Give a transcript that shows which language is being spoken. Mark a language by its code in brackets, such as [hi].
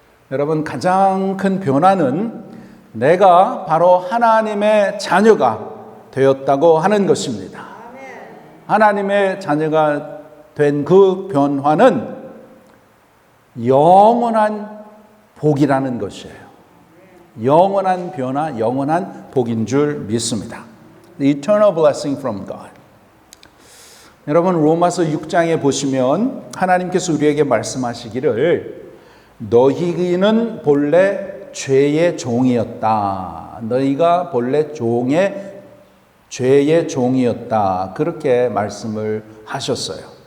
[ko] 여러분, 가장 큰 변화는 내가 바로 하나님의 자녀가 되었다고 하는 것입니다. 하나님의 자녀가 된 그 변화는 영원한 복이라는 것이에요. 영원한 변화, 영원한 복인 줄 믿습니다. [en] The eternal blessing from God. [ko] 여러분 로마서 6장에 보시면 하나님께서 우리에게 말씀하시기를 너희는 본래 죄의 종이었다. 너희가 본래 죄의 종이었다. 그렇게 말씀을 하셨어요.